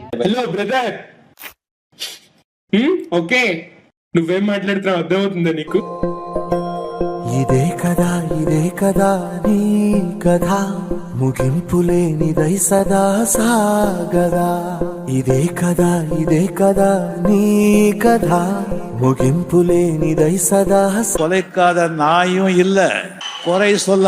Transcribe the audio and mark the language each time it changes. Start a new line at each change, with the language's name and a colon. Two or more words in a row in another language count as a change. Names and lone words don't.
Telugu: హలో బ్రదర్, ఓకే నువ్వేం మాట్లాడుతున్నావు అర్థమవుతుందా నీకు? ఇదే కదా నీ కథ, ముగింపు లేనిదై సదా సాగదా. ఇదే కదా నీ కథ, ముగింపులే నిదై సదా
Tamil: கொலைக்காத நாயும் இல்ல, குறை சொல்ல